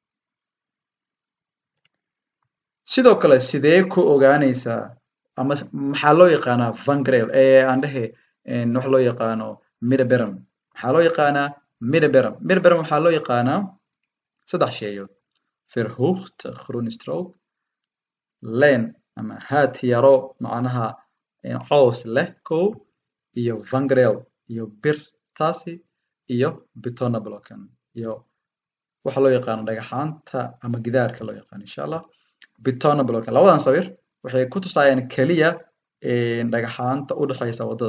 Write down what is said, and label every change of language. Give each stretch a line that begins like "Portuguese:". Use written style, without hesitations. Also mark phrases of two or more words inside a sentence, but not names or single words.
Somali: sidoo kale sidee ku ogaanaysaa ama maxaa loo yaqaanaa vangrail aan dhehe wax loo yaqaano middenberm maxaa loo yaqaanaa middenberm? middenberm waxaa loo yaqaanaa 3 sheeyo
Dutch: verhoogd groen strook
Somali: leen ama haad yaro macnaha coos leh kow iyo vangrail iyo bir taasi iyo betonblocken iyo waxa loo yaqaano dhagaxaanta ama gidaarka loo yaqaano
Arabic: إن شاء الله.
Somali: betonblocken labadan sawir waxay ku tusayaan kaliya dhagaxaanta u dhaxaysa waddada.